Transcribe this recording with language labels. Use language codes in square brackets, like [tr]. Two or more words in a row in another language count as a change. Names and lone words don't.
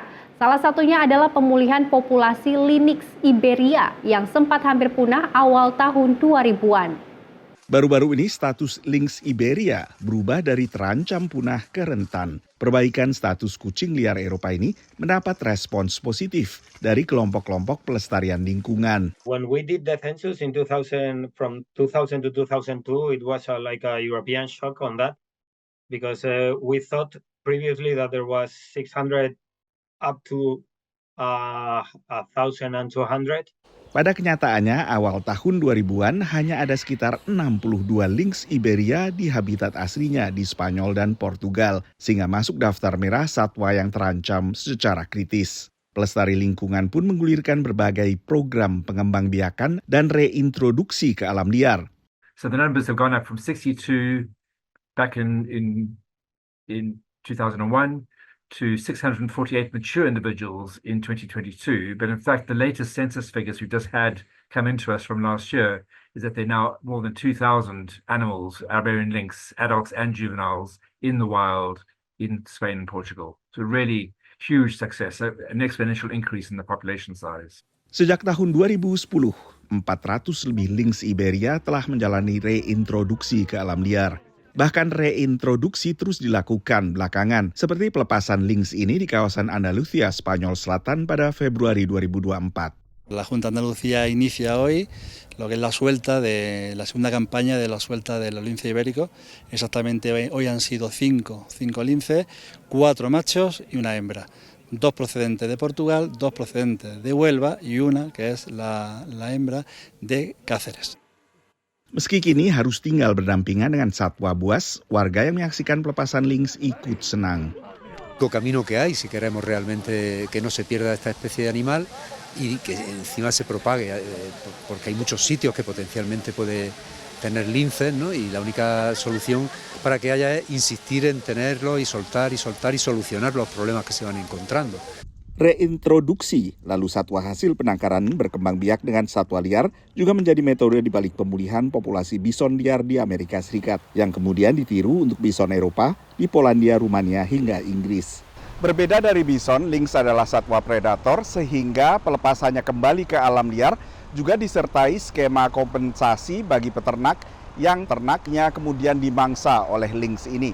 [id] Salah satunya adalah pemulihan populasi Lynx Iberia yang sempat hampir punah awal tahun 2000-an. Baru-baru ini status Lynx Iberia berubah dari terancam punah ke rentan. Perbaikan status kucing liar Eropa ini mendapat respons positif dari kelompok-kelompok pelestarian lingkungan. [en] When we did the census in 2000, from 2000 to 2002, it was like a European shock on that because we thought previously that there was 600 up to 1,200. [id] Pada kenyataannya, awal tahun 2000-an hanya ada sekitar 62 Lynx Iberia di habitat aslinya di Spanyol dan Portugal, sehingga masuk daftar merah satwa yang terancam secara kritis. Pelestari lingkungan pun menggulirkan berbagai program pengembangbiakan dan reintroduksi ke alam liar. [en] So the numbers have gone up from 62 back in 2001 to 648 mature individuals in 2022. But in fact, the latest census figures we've just had come into us from last year is that there are now more than 2,000 animals, Iberian lynx, adults and juveniles, in the wild in Spain and Portugal. So really huge success, an exponential increase in the population size. [id] Sejak tahun 2010, 400 lebih Lynx Iberia telah menjalani reintroduksi ke alam liar. Bahkan reintroduksi terus dilakukan belakangan, seperti pelepasan Lynx ini di kawasan Andalusia, Spanyol Selatan pada Februari 2024. [es] La Junta de Andalucía inicia hoy lo que es la suelta de la segunda campaña de la suelta de los linces ibéricos. Exactamente hoy han sido cinco linces, 4 machos y una hembra. 2 procedentes de Portugal, 2 procedentes de Huelva y una que es la hembra de Cáceres. [id] Meski kini harus tinggal berdampingan dengan satwa buas, warga yang menyaksikan pelepasan Lynx ikut senang. [es] Camino que hay si queremos realmente que no se pierda esta especie de animal y que encima se propague, porque hay muchos sitios que potencialmente puede tener linces, ¿no? Y la única solución para que haya es insistir en tenerlo y soltar y solucionar los problemas que se van encontrando. [id] Reintroduksi, lalu satwa hasil penangkaran berkembang biak dengan satwa liar juga menjadi metode di balik pemulihan populasi bison liar di Amerika Serikat yang kemudian ditiru untuk bison Eropa di Polandia, Rumania hingga Inggris. Berbeda dari bison, lynx adalah satwa predator sehingga pelepasannya kembali ke alam liar juga disertai skema kompensasi bagi peternak yang ternaknya kemudian dimangsa oleh lynx ini.